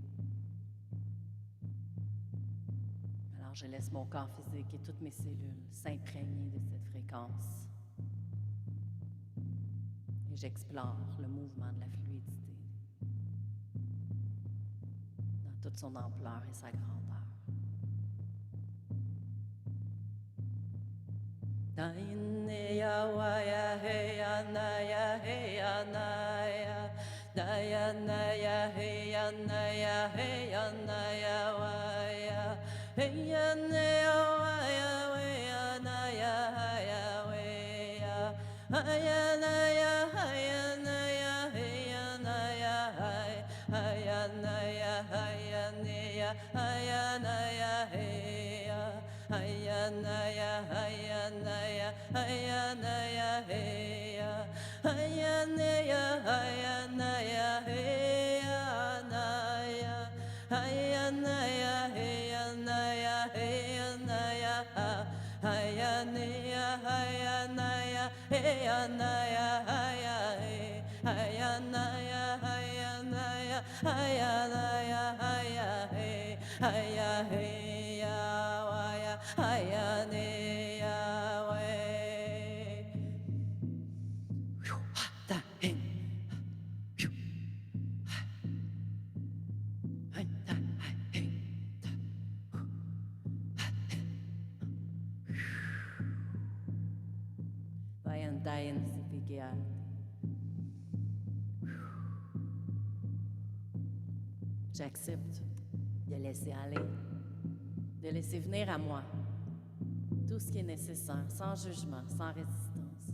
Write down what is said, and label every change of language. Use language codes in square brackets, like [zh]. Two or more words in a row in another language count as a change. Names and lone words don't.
[fr] Alors je laisse mon corps physique et toutes mes cellules s'imprégner de cette fréquence. Et j'explore le mouvement de la fluidité dans toute son ampleur et sa grandeur. Daya waya heya naya heya naya Daya naya heya naya heya naya waya Heya naya waya waya naya haya waya Haya naya haya naya heya naya haya naya haya naya haya naya heya Haya naya haya naya haya naya heya Haya naya haya naya heya naya Haya naya heya naya heya naya Haya naya haya naya heya naya haya Haya naya haya naya haya naya haya Haya heya waya haya neya way da hin da hin vayan dayan sipigia j'accepte de laisser aller, de laisser venir à moi tout ce qui est nécessaire, sans jugement, sans résistance.